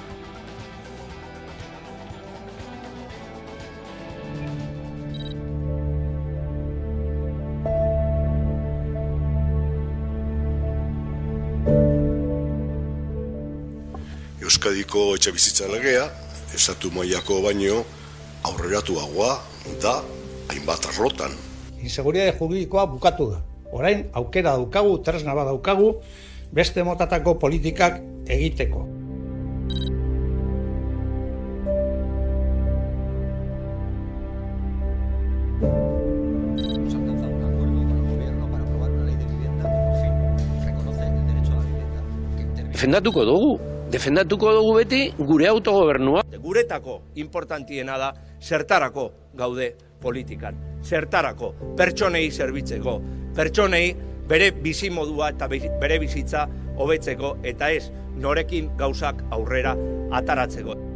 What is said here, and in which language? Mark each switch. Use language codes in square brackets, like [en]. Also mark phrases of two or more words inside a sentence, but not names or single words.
[eu] Euskadiko etxebizitza legea, estatu mailako baino aurreratuagoa da hainbat arlotan. Inseguritate juridikoa bukatu da. Orain aukera daukagu, tresna bat daukagu, beste motatako politikak egiteko. [es] Hemos alcanzado un acuerdo con el gobierno para aprobar una ley de vivienda que por fin reconoce el derecho a la vivienda. [eu] Defendatuko dugu beti gure autogobernua. Guretako importantiena da zertarako gaude politikan, zertarako pertsonei zerbitzeko, pertsonei bere bizimodua eta bere bizitza hobetzeko eta ez norekin gauzak aurrera ataratzeko.